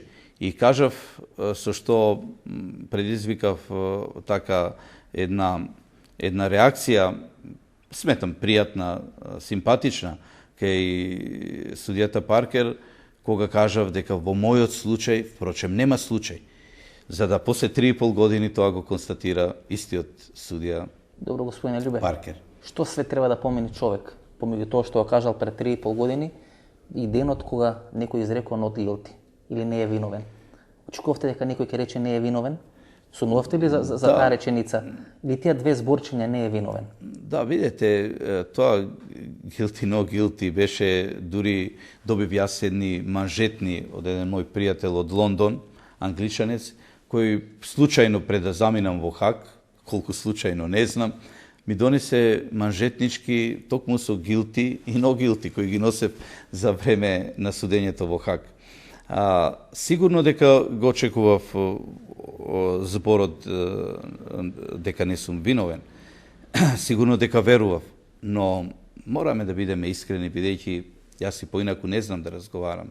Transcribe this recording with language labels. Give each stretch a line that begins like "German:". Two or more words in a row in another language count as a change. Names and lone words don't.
Macedonian: И кажав, со што предизвикав така една реакција, сметам пријатна, симпатична, кај судијата Паркер, кога кажав дека во мојот случај, впрочем, нема случај, за да после 3,5 години тоа го констатира истиот судија Добро, господине Љубе. Паркер. Што све треба да помени човек, помеѓу тоа што го кажал пред 3,5 години и денот кога некој изрекол
English: not guilty
Macedonian: или не е виновен? Очекувавте дека некој ќе рече не е виновен? Сумнувавте ли за таа реченица? Или тие две зборчиња не е виновен? Да, видете, тоа
English: guilty, no guilty
Macedonian: беше, дури добив јас едни манжетни од еден мој пријател од Лондон, англичанец, кој случајно пред да заминам во Хаг, колку случајно не знам, ми донесе манжетнички токму со guilty и
English: no guilty,
Macedonian: кои ги носев за време на судењето во Хаг. Сигурно дека го очекував зборот дека не сум виновен. Сигурно дека верував, но мораме да бидеме искрени, бидејќи јас и поинаку не знам да разговарам.